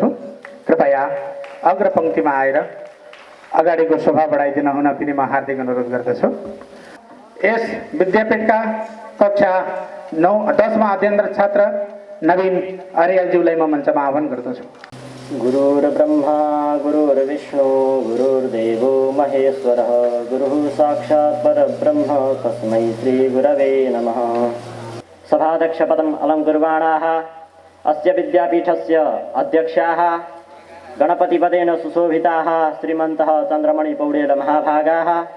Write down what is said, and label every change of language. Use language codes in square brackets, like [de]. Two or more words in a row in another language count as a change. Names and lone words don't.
[ne] कृपया अग्रपङ्क्तिमा आएर अगाडिको शोभा बढाइदिन हुन पनि म हार्दिक अनुरोध गर्दछु। यस विद्यापीठका कक्षा 9-10मा अध्ययनरत छात्र नवीन अर्यालज्यूलाई म मञ्चमा आह्वान गर्दछु। [sa] गुरुर्ब्रह्मा गुरुर्विष्णु गुरुर्देवो महेश्वरः गुरुः साक्षात् परब्रह्म तस्मै श्रीगुरवे नमः। सभाध्यक्षपदम् अलङ्कुर्वाणाः अस्य विद्यापीठस्य अध्यक्षाः गणपतिपदेन सुशोभिताः श्रीमन्तः चन्द्रमणि पौडेल महाभागाः,